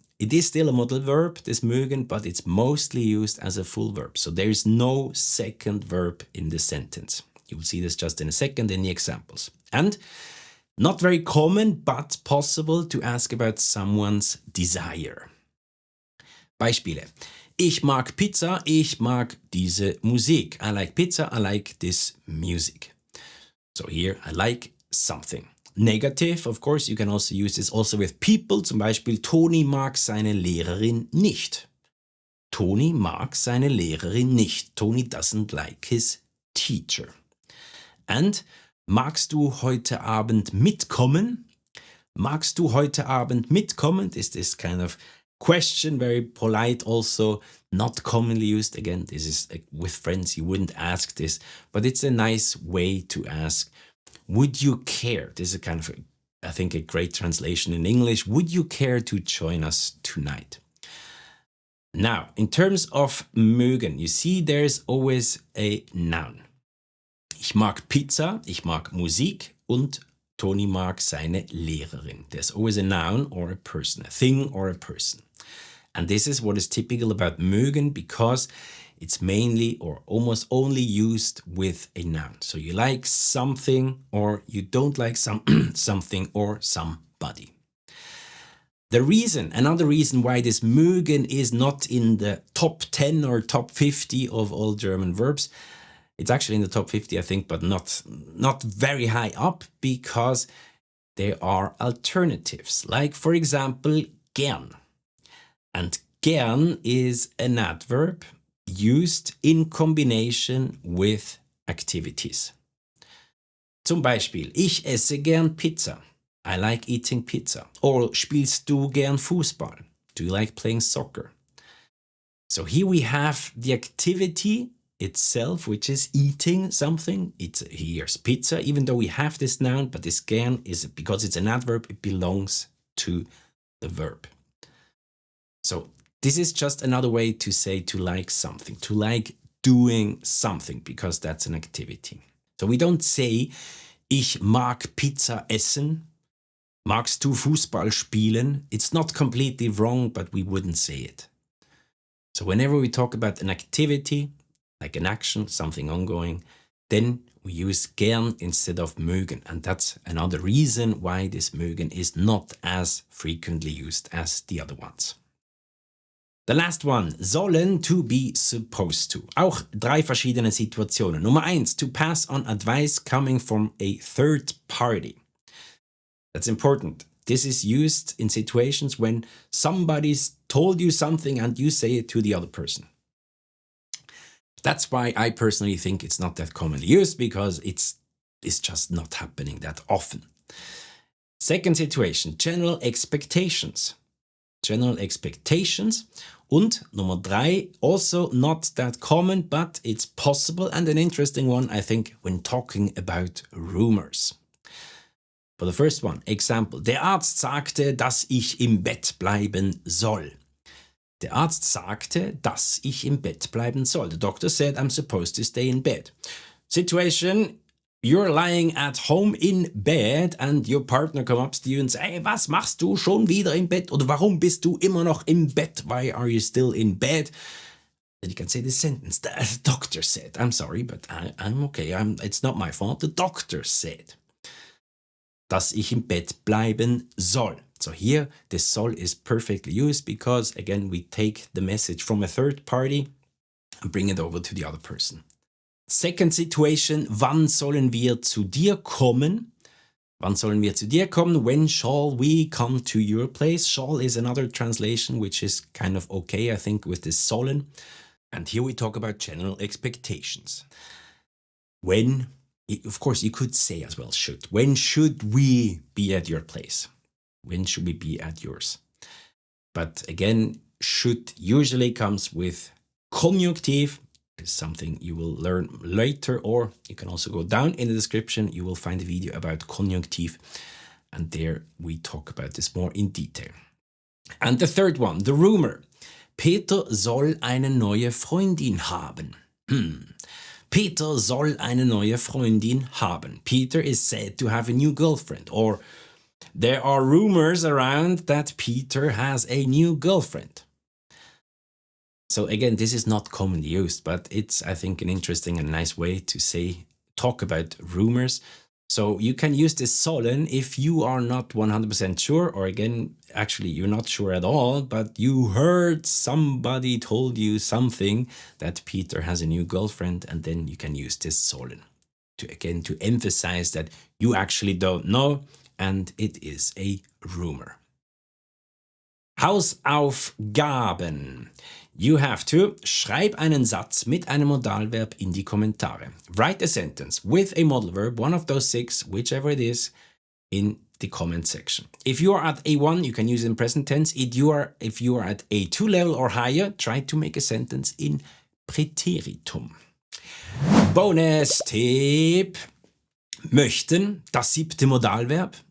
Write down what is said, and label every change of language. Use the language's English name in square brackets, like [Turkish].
[English] It is still a modal verb, this mögen, but it's mostly used as a full verb. So there is no second verb in the sentence. You will see this just in a second in the examples. And not very common, but possible to ask about someone's desire. [German] Beispiele. Ich mag Pizza, ich mag diese Musik. [English] I like pizza, I like this music. So here, I like something. Negative, of course, you can also use this also with people. [German] Zum Beispiel, Toni mag seine Lehrerin nicht. Toni mag seine Lehrerin nicht. [English] Toni doesn't like his teacher. [German] And magst du heute Abend mitkommen? Magst du heute Abend mitkommen? [English] Is this kind of question, very polite, also not commonly used. Again, this is with friends, you wouldn't ask this, but it's a nice way to ask, would you care? This is a kind of, I think, a great translation in English. Would you care to join us tonight? Now, in terms of mögen, you see there's always a noun. [German] Ich mag Pizza, ich mag Musik und Toni mag seine Lehrerin. [English] There's always a noun or a person, a thing or a person. And this is what is typical about mögen because it's mainly or almost only used with a noun. So you like something or you don't like something or somebody. Another reason why this mögen is not in the top 10 or top 50 of all German verbs, it's actually in the top 50, I think, but not very high up because there are alternatives. Like, for example, gern. And gern is an adverb used in combination with activities. [German] Zum Beispiel, ich esse gern Pizza. [English] I like eating pizza. [German] Or spielst du gern Fußball? [English] Do you like playing soccer? So here we have the activity itself, which is eating something. Here's pizza, even though we have this noun, but this gern is, because it's an adverb, it belongs to the verb. So this is just another way to say to like something, to like doing something, because that's an activity. [German] So we don't say, ich mag Pizza essen. Magst du Fußball spielen? [English] It's not completely wrong, but we wouldn't say it. So whenever we talk about an activity, like an action, something ongoing, then we use gern instead of mögen. And that's another reason why this mögen is not as frequently used as the other ones. The last one, sollen, to be supposed to. [German] Auch 3 verschiedene Situationen. Nummer 1, [English] to pass on advice coming from a third party. That's important. This is used in situations when somebody's told you something and you say it to the other person. That's why I personally think it's not that commonly used, because it's just not happening that often. Second situation, general expectations. General expectations. [German] Und Nummer 3, [English] also not that common, but it's possible and an interesting one, I think, when talking about rumors. For the first one, example, [German] der Arzt sagte, dass ich im Bett bleiben soll. Der Arzt sagte, dass ich im Bett bleiben soll. [English] The doctor said I'm supposed to stay in bed. Situation, you're lying at home in bed and your partner comes up to you and says, hey, [German] was machst du schon wieder im Bett? Oder warum bist du immer noch im Bett? [English] Why are you still in bed? And you can say this sentence, the doctor said. I'm sorry, but I'm okay. It's not my fault. The doctor said, [German] dass ich im Bett bleiben soll. [English] So here, this soll is perfectly used because, again, we take the message from a third party and bring it over to the other person. Second situation, [German] wann sollen wir zu dir kommen? Wann sollen wir zu dir kommen? [English] When shall we come to your place? Shall is another translation which is kind of okay, I think, with this sollen. And here we talk about general expectations. When, of course, you could say as well, should. When should we be at your place? When should we be at yours? But again, should usually comes with conjunctive. Is something you will learn later, or you can also go down in the description. You will find a video about conjunctive, and there we talk about this more in detail. And the third one, the rumor. [German] Peter soll eine neue Freundin haben. Peter soll eine neue Freundin haben. [English] Peter is said to have a new girlfriend, or there are rumors around that Peter has a new girlfriend. So again, this is not commonly used, but it's, I think, an interesting and nice way to talk about rumors. So you can use this sollen if you are not 100% sure, or again, actually you're not sure at all, but you heard somebody told you something that Peter has a new girlfriend, and then you can use this sollen to emphasize that you actually don't know and it is a rumor. [German] Hausaufgaben. [English] You have to [German] schreib einen Satz mit einem Modalverb in die Kommentare. [English] Write a sentence with a modal verb, one of those 6, whichever it is, in the comment section. If you are at A1, you can use it in present tense. If you are at A2 level or higher, try to make a sentence in Präteritum. [German] Bonustipp. Möchten, das 7. Modalverb.